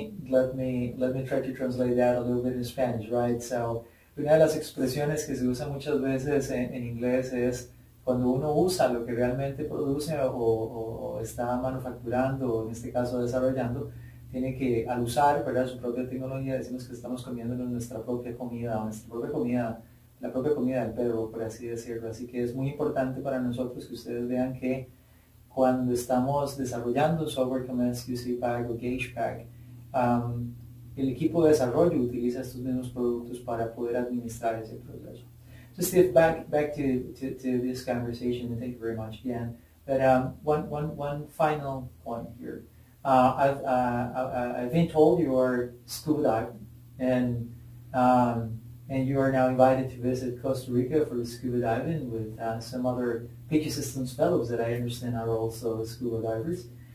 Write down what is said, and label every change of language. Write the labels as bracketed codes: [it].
[en] Let me try to translate that a little bit in Spanish, right? [es] So una de las expresiones que se usa muchas veces en inglés es cuando uno usa lo que realmente produce o está manufacturando o en este caso desarrollando. Tiene que, al usar, ¿verdad?, su propia tecnología, decimos que estamos comiéndonos nuestra propia comida, la propia comida del perro, por así decirlo. Así que es muy importante para nosotros que ustedes vean que cuando estamos desarrollando software como SQC Pack o Gauge Pack, el equipo de desarrollo utiliza estos mismos productos para poder administrar ese proceso. [en] So Steve, back to this conversation, and thank you very much again. But one final point here. I've been told you are scuba diving, and you are now invited to visit Costa Rica for scuba diving with some other PQ Systems fellows that I understand are also scuba divers.